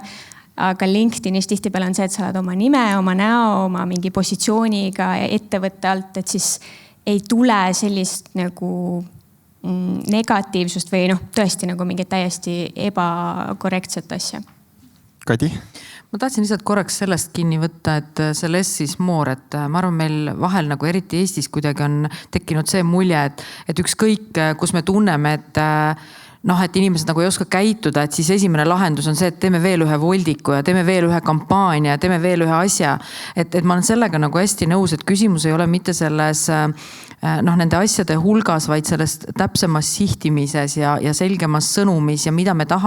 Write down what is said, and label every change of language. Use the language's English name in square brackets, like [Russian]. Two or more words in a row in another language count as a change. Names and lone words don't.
[Estonian] Aga LinkedInis tihtipeale on see, et sa oled oma nime, oma näo, oma mingi positsiooniga ettevõtte alt, et siis ei tule sellist nagu negatiivsust või tõesti nagu mingit täiesti ebakorrektset asja. Kadi? Ma tahtsin lihtsalt korraks sellest kinni võtta, et see [English] less is more, [Estonian] et ma arvan, meil vahel nagu eriti Eestis kuidagi on tekkinud see mulje, et ükskõik, kus me tunneme, et inimesed nagu ei oska käituda, et siis esimene lahendus on see, et teeme veel ühe voldiku ja teeme veel ühe kampaania ja teeme veel ühe asja. Et ma olen sellega nagu hästi nõus, et küsimus ei ole mitte selles nende asjade hulgas, vaid sellest täpsemas sihtimises ja selgemas sõnumis ja mida me tahame